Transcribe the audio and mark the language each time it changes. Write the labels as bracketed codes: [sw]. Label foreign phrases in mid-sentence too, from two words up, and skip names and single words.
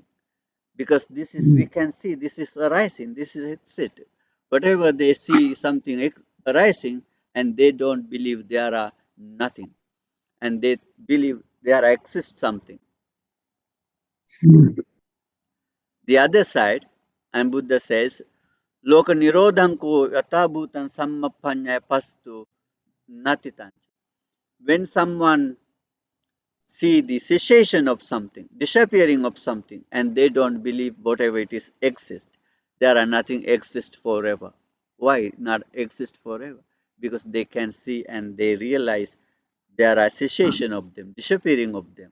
[en] Because this is, we can see this is arising, this is exit. Whatever they see something arising, and they don't believe there are nothing, and they believe there exists something. The other side, and Buddha says, [pi] Loka nirodhanko yatabhutan sammapanya pastu natitan. [en] When someone see the cessation of something, disappearing of something, and they don't believe whatever it is exists. There are nothing exists forever. Why not exist forever? Because they can see and they realize there are cessation of them, disappearing of them.